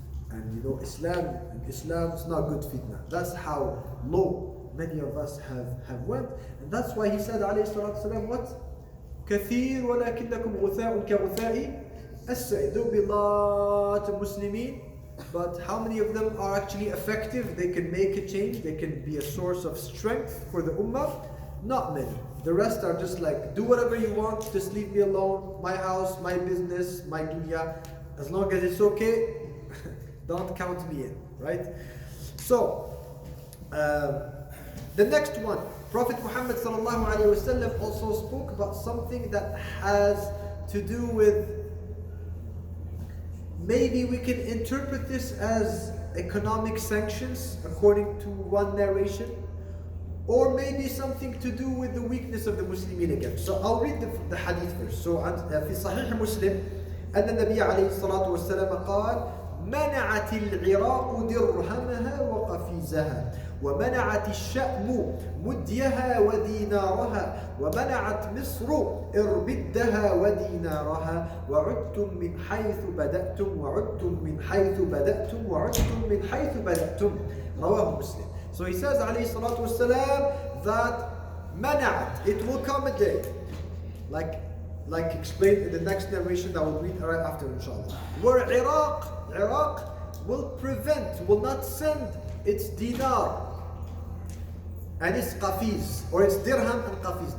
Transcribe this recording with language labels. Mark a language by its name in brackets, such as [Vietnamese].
[English] And you know, Islam is not good fitna. That's how low many of us have went. And that's why he said, alayhi salatu wasalam, what? [Arabic] كثير ولكنكم غثاء كغثاء السيل. [English] There will be a lot of Muslimin, but how many of them are actually effective? They can make a change, they can be a source of strength for the ummah? Not many. The rest are just like, do whatever you want, just leave me alone, my house, my business, my dunya. As long as it's okay, don't count me in, right? So, the next one, Prophet Muhammad sallallahu alaihi wasallam also spoke about something that has to do with, maybe we can interpret this as economic sanctions according to one narration, or maybe something to do with the weakness of the Muslimin again. So I'll read the hadith first. [Arabic] So في صحيح مسلم أن النبي عليه الصلاة والسلام قال منعت العراق درهمها وقفيزها ومنعت الشأم مديها ودينارها ومنعت مصر إربدها ودينارها وعدتم من حيث بدأتم وعدتم من حيث بدأتم وعدتم من حيث بدأتم. رواه مسلم. [English] So he says, alayhi salatu wasalam, that mana'at, it will come a day, like explained in the next narration that we'll read right after, inshallah, where Iraq will prevent, will not send its dinar and its qafiz, or its dirham and qafiz.